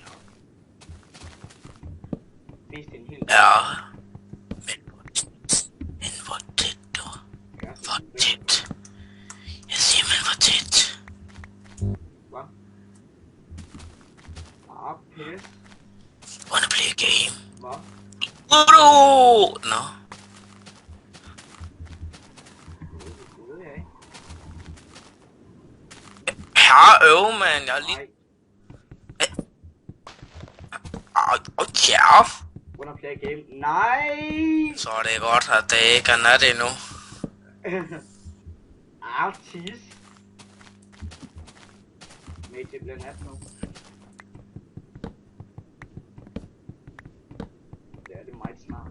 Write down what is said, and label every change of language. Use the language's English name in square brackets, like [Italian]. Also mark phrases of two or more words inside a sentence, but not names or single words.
[Danish] Viste en helt... Ja, men hvor tæt du? Hvor tæt? Jeg siger, men hvor tæt? Hvad? Ah, pis. [English] Wanna play a game? [Danish] Hvad? Udo! Nå. Det ved jeg ikke. Ja, mand, jeg er lige... Nej. Ja. [English] Wanna play a game? [Danish] Nej! Så er det godt, at det ikke er nat endnu. Tis. Nej, det bliver nat nu. Det er det meget smart.